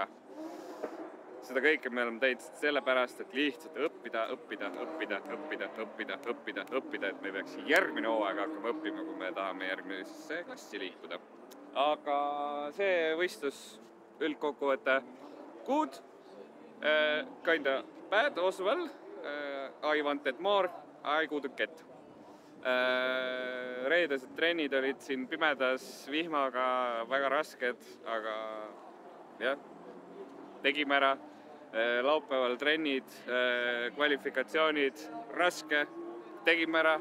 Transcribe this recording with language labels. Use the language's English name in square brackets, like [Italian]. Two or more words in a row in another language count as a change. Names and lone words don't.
[Estonian] Seda kõike me oleme teinud sellepärast, et lihtsalt õppida, et me peaks järgmine hooaeg hakkama õppima, kui me tahame järgmisesse klassi liikuda. Aga see võistlus üldkokkuvõte good. [English] Kinda bad as well. I wanted more, I couldn't get. [Estonian] Reedesed trennid olid siin pimedas vihmaga väga rasked, aga jah, tegime ära. Laupäeval trennid, kvalifikatsioonid, raske, tegime ära.